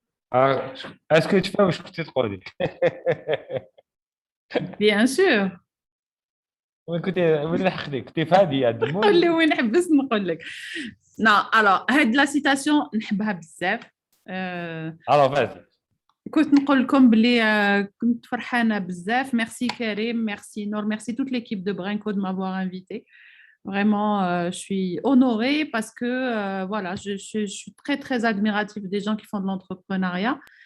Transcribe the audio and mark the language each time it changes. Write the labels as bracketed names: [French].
[French] Alors, est-ce que tu fais ou je peux trop dire? Bien sûr. écoutez, écoutez, Fadi, à deux mots. [Arabic] قول لي وين نحبس نقول لك. [French] Non, alors [Arabic] هاد [French] لا citation [Arabic] نحبها بزاف. [French] Alors, vas-y. [Arabic] كنت نقول لكم بلي كنت فرحانة بزاف. [French] Merci Karim, merci Nour, merci toute l'équipe de Brainco de m'avoir invité. Vraiment, je suis honorée parce que voilà, je suis très, très admirative des gens qui font de l'entrepreneuriat.